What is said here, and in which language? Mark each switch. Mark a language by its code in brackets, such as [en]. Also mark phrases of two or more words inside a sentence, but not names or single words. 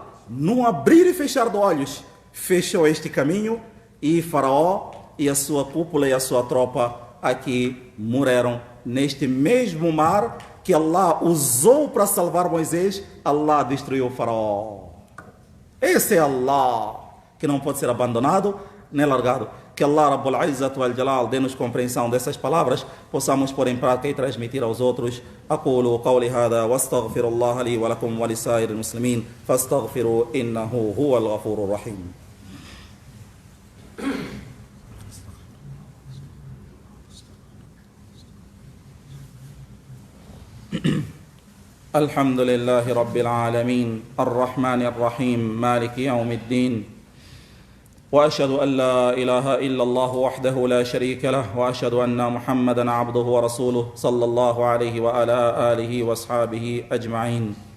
[pt] Num abrir e fechar de olhos, fechou este caminho e Faraó e a sua cúpula e a sua tropa aqui morreram neste mesmo mar que Allah usou para salvar Moisés. Allah destruiu o Faraó. Esse é Allah, que não pode ser abandonado nem largado. Que Allah [ar] رب العزة والجلال [pt] dê-nos compreensão dessas palavras, possamos pôr em prática e transmitir aos outros. [ar] أقول قولي هذا وأستغفر الله لي ولكم ولسائر المسلمين فاستغفروه إنه هو الغفور الرحيم. الحمد لله رب العالمين الرحمن الرحيم مالك يوم الدين وأشهد أن لا إله إلا الله وحده لا شريك له وأشهد أن محمدا عبده ورسوله صلى الله عليه وعلى آله وأصحابه أجمعين.